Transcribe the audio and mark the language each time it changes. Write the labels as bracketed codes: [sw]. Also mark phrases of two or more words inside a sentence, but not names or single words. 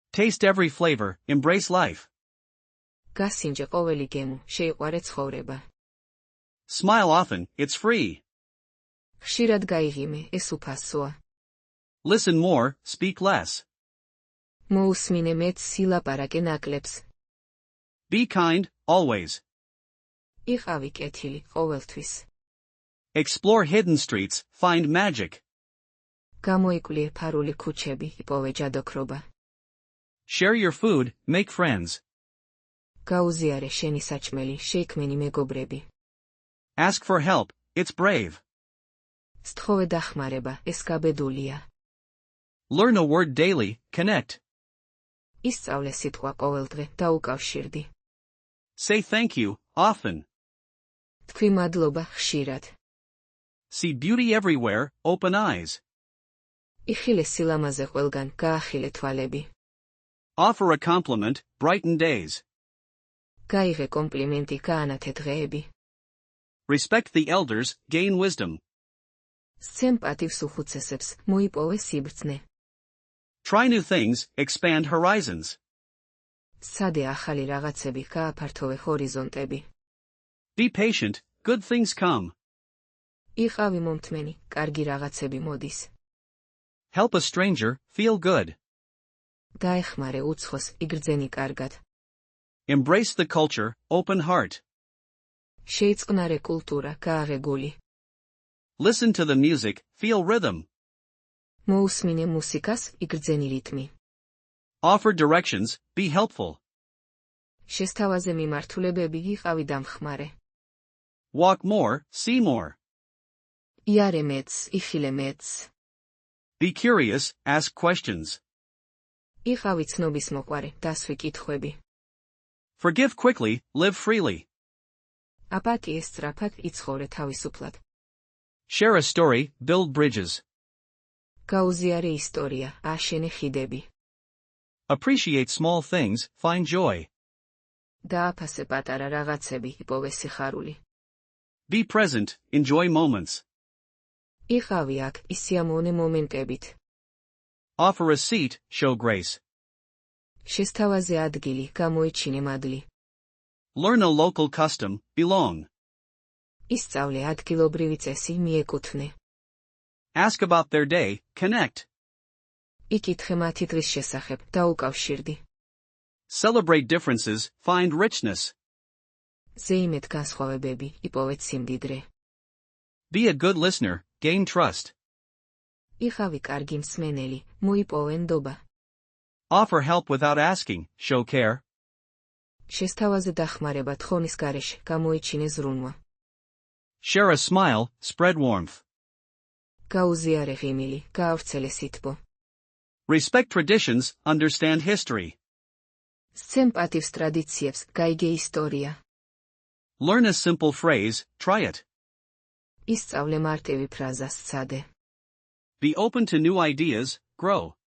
[en] Taste every flavor, embrace life. [ka] გასინჯე ყოველი გემო, შეიყვარე ცხოვრება. [en] Smile often, it's free. [ka] ხშირად გაიღიმე, ეს უფასოა. [en] Listen more, speak less. [ka] მოუსმინე მეტს, ილაპარაკე ნაკლებს. [en] Be kind, always. [ka] იყავი კეთილი, ყოველთვის. [en] Explore hidden streets, find magic. [ka] გამოიკვლიე ფარული ქუჩები, იპოვე ჯადოქრობა. [en] Share your food, make friends. [ka] გაუზიარე შენი საჭმელი, შეიქმენი მეგობრები. [en] Ask for help, it's brave. [ka] სთხოვე დახმარება, ეს გაბედულია. [en] Learn a word daily, connect. [ka] ისწავლე სიტყვა ყოველდღე, დაუკავშირდი. [en] Say thank you, often. [ka] თქვი მადლობა, ხშირად. [en] See beauty everywhere, open eyes. [ka] იხილე სილამაზე ყველგან, გაახილე თვალები. [en] Offer a compliment, brighten days. [ka] გაიღე კომპლიმენტი, გაანათე დღეები. [en] Respect the elders, gain wisdom. [ka] სცემ პატივს უხუცესებს, მოიპოვე სიბრძნე. [en] Try new things, expand horizons. [ka] სცადე ახალი რაღაცები, გააფართოვე ჰორიზონტები. [en] Be patient, good things come. [ka] იყავი მომთმენი, კარგი რაღაცები მოდის. [en] Help a stranger, feel good. [ka] დაეხმარე უცხოს, იგრძენი კარგად. [en] Embrace the culture, open heart. [ka] შეიწყნარე კულტურა, გააღე გული. [en] Listen to the music, feel rhythm. [ka] მოусმინე მუსიკას, იგრძენი რიტმი. [en] Offer directions, be helpful. [ka] შესთავაზე მიმართულებები, იყავი დამხმარე. [en] Walk more, see more. [ka] იარე მეტს, იხილე მეტს. [en] Be curious, ask questions. [ka] იყავი ცნობის მოყვარე, დასვი კითხვები. [en] Forgive quickly, live freely. [ka] აპატიეს სწრაფად, იცხოვრე თავისუფლად. [en] Share a story, build bridges. [ka] გაუზიარე ისტორია, აშენე ხიდები. [en] Appreciate small things, find joy. [ka] დააფასე პატარა რაღაცები, იპოვე სიხარული. [en] Be present, enjoy moments. [ka] იყავი აქ, ისიამოვნე მომენტებით. [en] Offer a seat, show grace. [ka] შესთავაზე ადგილი, გამოიჩინე მადლი. [en] Learn a local custom, belong. [ka] ისწავლე ადგილობრივი წესი, მიეკუთვნე. [en] Ask about their day, connect. [ka] იკითხე მათი დღის შესახებ, დაუკავშირდი. [en] Celebrate differences, find richness. [ka] ზეიმეთ განსხვავებები, იპოვეთ სიმდიდრე. [en] Be a good listener, gain trust. [ka] იყავი კარგი მსმენელი, მოიპოვე ნდობა. [en] Offer help without asking, show care. [ka] შესთავაზე დახმარება თხონის გარეშე, გამოიჩინე ზრუნვა. [en] Share a smile, spread warmth. [ka] გაუზიარე ღიმილი, გაავრცელე სითბო. [en] Respect traditions, understand history. [ka] სცემ პატივს ტრადიციებს, გაიგე ისტორია. [en] Learn a simple phrase, try it. [ka] ისწავლე მარტივი ფრაზა, სცადე. [en] Be open to new ideas, grow.